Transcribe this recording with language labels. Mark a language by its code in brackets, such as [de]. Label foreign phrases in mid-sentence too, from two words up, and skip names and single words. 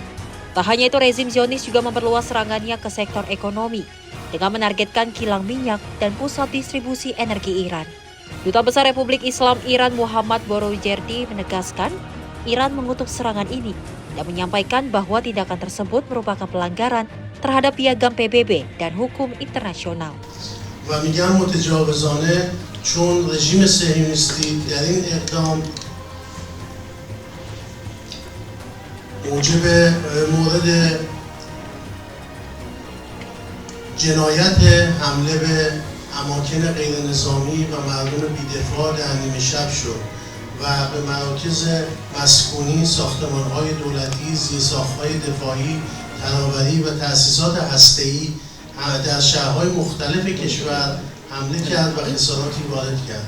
[id] Tak hanya itu, rezim Zionis juga memperluas serangannya ke sektor ekonomi dengan menargetkan kilang minyak dan pusat distribusi energi Iran. Duta Besar Republik Islam Iran Muhammad Borojerdi menegaskan Iran mengutuk serangan ini dan menyampaikan bahwa tindakan tersebut merupakan pelanggaran terhadap piagam PBB dan hukum internasional. [fa] و میگم متجاوزانه چون رژیم صهیونیستی در این اقدام موجب مورد جنایت حمله به اماکن غیر نظامی و مردم بی‌دفاع در نیمه شب شد و به مراکز مسکونی، ساختمان‌های دولتی، زیرساخت‌های دفاعی، تناوری و تأسیسات هسته‌ای در شهرهای مختلف کشور حمله کرد و خساراتی وارد کرد.